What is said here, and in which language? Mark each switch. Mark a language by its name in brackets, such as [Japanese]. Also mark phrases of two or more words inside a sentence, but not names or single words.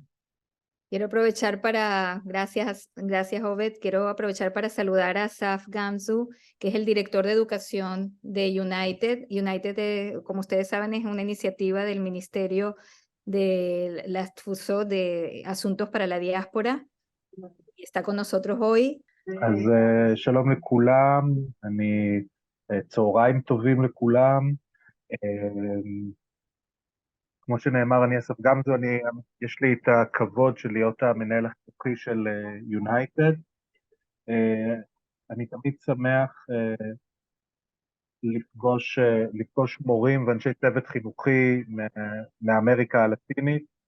[Spanish] Quiero aprovechar gracias Obed, quiero aprovechar para saludar a Asaf Gamzu, que es el director de educación de United. United, como ustedes saben, es una iniciativa del Ministerio de la TFUSO de Asuntos para la Diáspora. Y está con nosotros hoy. [Hebrew] אז שלום לכולם, צהריים טובים לכולם. כמו שנאמר, אני אסף גמזו, יש לי את הכבוד של להיות המנהל החינוכי של יונייטד. אני תמיד שמח לפגוש מורים ואנשי צוות חינוכי מאמריקה הלטינית.